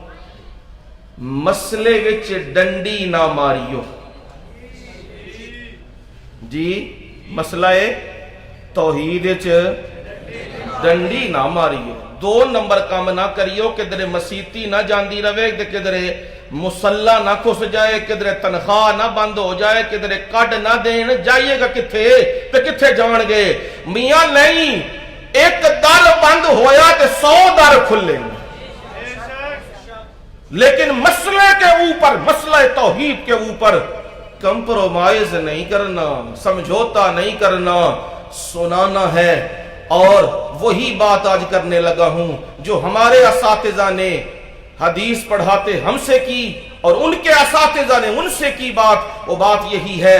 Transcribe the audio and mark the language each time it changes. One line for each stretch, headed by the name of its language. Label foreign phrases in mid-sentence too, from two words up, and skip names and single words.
Punjabi: مسئلے وچ ڈنڈی نہ ماریو جی، مسئلہ توحید وچ ڈنڈی نہ ماریو، دو نمبر کام نہ کریو، کدھر مسیتی نہ جاندی رہے، کدھر مسلح نہ کھس جائے، کدھر تنخواہ نہ بند ہو جائے، کدھر کڈ نہ دین، جائیے گا کتھے تے کتھے جان گے؟ میاں نہیں، ایک در بند ہویا تے 100 در کھلے،
Urdu: لیکن مسئلے کے اوپر، مسئلہ توحید کے اوپر کمپرومائز نہیں کرنا، سمجھوتا نہیں کرنا، سنانا ہے۔ اور وہی بات آج کرنے لگا ہوں جو ہمارے اساتذہ نے حدیث پڑھاتے ہم سے کی، اور ان کے اساتذہ نے ان سے کی بات، وہ بات یہی ہے۔